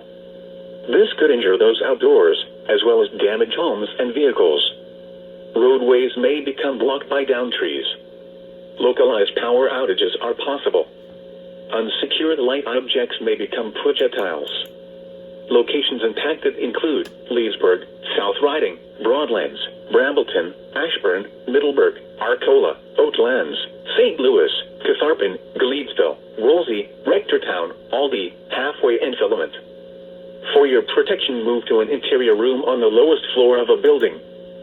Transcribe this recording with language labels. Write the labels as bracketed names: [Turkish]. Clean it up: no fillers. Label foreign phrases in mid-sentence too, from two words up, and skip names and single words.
[English] This could injure those outdoors, as well as damage homes and vehicles. Roadways may become blocked by downed trees. Localized power outages are possible. Unsecured light objects may become projectiles. Locations impacted include Leesburg, South Riding, Broadlands, Brambleton, Ashburn, Middleburg, Arcola, Oatlands, St. Louis, Catharpin, Gleedsville, Woolsey, Rectortown, Aldie, Halfway, and Filament. For your protection, move to an interior room on the lowest floor of a building.